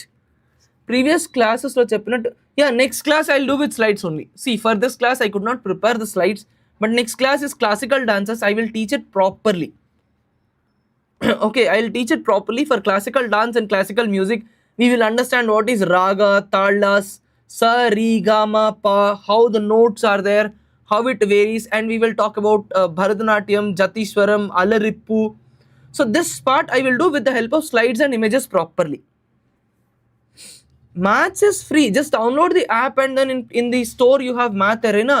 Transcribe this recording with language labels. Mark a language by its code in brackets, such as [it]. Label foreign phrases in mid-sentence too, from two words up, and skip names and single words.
[en] Previous classes [te] లో చెప్పినట్టు, [en] yeah, next class I'll do with slides only. See, for this class I could not prepare the slides, but next class is classical dances. I will teach it properly. Okay, I'll teach it properly for classical dance and classical music. We will understand what is raga, talas, sa, re, ga, ma, pa, how the notes are there, how it varies, and we will talk about Bharatanatyam, Jatiswaram, Alarippu. So this part I will do with the help of slides and images properly. Maths is free. Just download the app and then in the store you have Math Arena.